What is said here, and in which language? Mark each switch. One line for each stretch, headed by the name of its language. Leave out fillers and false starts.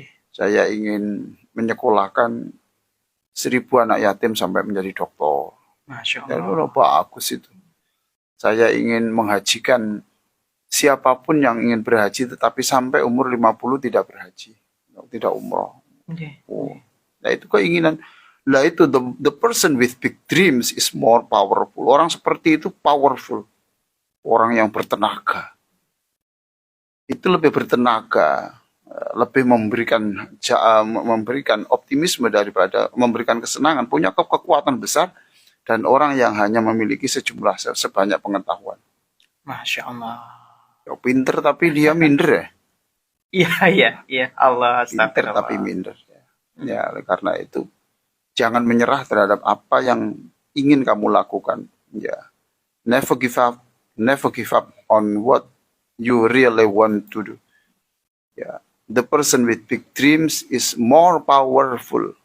Indonesian: Saya ingin menyekolahkan 1000 anak yatim sampai menjadi dokter. Masya Allah. Ya, bagus itu. Saya ingin menghajikan siapapun yang ingin berhaji, tetapi sampai umur 50 tidak berhaji, tidak umroh. Oh. Nah, itu keinginan. Lah itu
English: the person with big dreams is more powerful.
Indonesian: Orang seperti itu powerful. Orang yang bertenaga. Itu lebih bertenaga, lebih memberikan optimisme daripada memberikan kesenangan, punya kekuatan besar. Dan orang yang hanya memiliki sebanyak pengetahuan. Masya Allah. Ya, pinter tapi dia minder ya. Iya. Allah, pinter tapi minder. Ya, karena itu jangan menyerah terhadap apa yang ingin kamu lakukan.
English: Ya, never give up on what you really want to do. Ya, the person with big dreams is more powerful.